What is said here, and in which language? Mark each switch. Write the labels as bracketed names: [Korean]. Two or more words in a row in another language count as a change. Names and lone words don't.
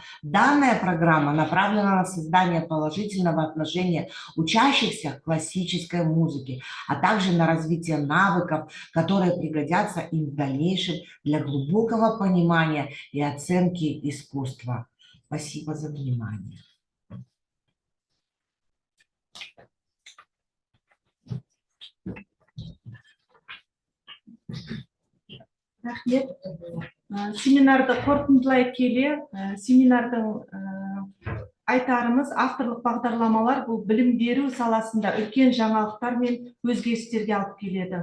[Russian] Данная программа направлена на создание положительного отношения учащихся к классической музыке, а также на развитие навыков, которые пригодятся им в дальнейшем для глубокого понимания и оценки искусства. Спасибо за внимание. [Kazakh] Рахмет. Семинарды қорытындылай келе, семинардың айтарымыз авторлық бағдарламалар бұл білім беру саласында үлкен жаңалықтар мен өзгерістерге алып келеді.